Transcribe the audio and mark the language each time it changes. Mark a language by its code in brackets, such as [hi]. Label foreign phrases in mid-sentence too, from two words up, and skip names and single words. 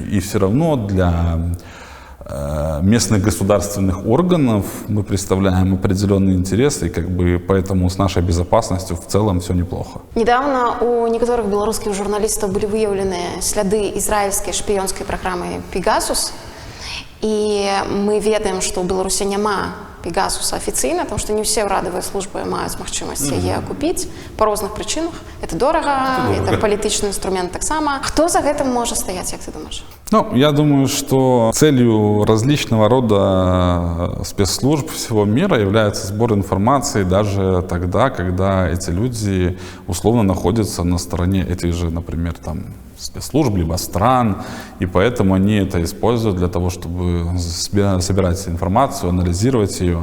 [ru] И все равно для местных государственных органов мы представляем определенные интересы, и как бы поэтому с нашей безопасностью в целом все неплохо. Недавно у некоторых белорусских журналистов были выявлены следы израильской шпионской программы «Пегасус», и мы [be] ведаем, что у Беларуси няма Пегасуса офіцыйна, [ru] потому что не все [be] ўрадавыя службы маюць магчымасць яе купіць па розных прычынах. Это дорага, это палітычны інструмент таксама. Хто за гэтым можа стаяць, як [ru] ты думаешь? Ну, я думаю, что целью различного рода спецслужб всего мира является сбор информации даже тогда, когда эти люди условно находятся на стороне этих же, например, там, спецслужб, либо стран, и поэтому они это используют для того, чтобы собирать информацию, анализировать ее.